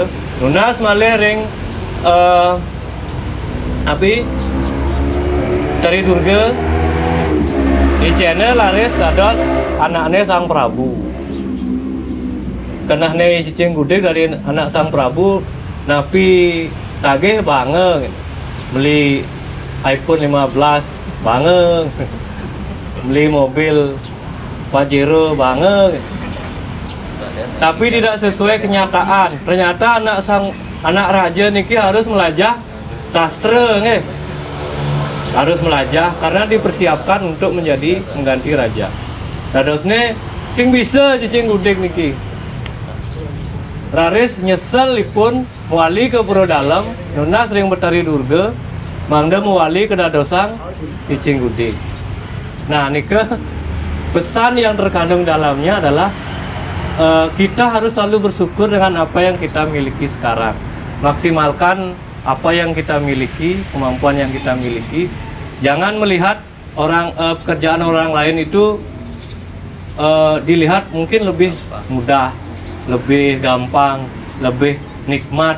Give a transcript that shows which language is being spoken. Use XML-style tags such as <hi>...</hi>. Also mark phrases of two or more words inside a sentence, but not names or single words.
<ban>Nunas malih ring Tari Durga di channel laris ados anaknya Sang Prabu.</ban> <id>Kenah nih</id> <ban>cicing gudik</ban> <id>dari anak Sang Prabu</id> <ban>napi tagih</ban> <id>banget beli iPhone 15 banget, beli mobil Pajero banget, tapi tidak sesuai kenyataan. Ternyata anak raja niki harus melajah sastra, harus melajah karena dipersiapkan untuk menjadi mengganti raja.</id> <ban>Dadosne sing bisa cicing gudik niki raris nyeselipun muali ke Puro Dalam, nunas ring Betari Durga, mangda muali ke dadosang cicing gudik.</ban> <id>Nah nika pesan yang terkandung dalamnya adalah kita harus selalu bersyukur dengan apa yang kita miliki sekarang. Maksimalkan apa yang kita miliki, kemampuan yang kita miliki. Jangan melihat pekerjaan orang lain itu dilihat mungkin lebih mudah, lebih gampang, lebih nikmat.</id>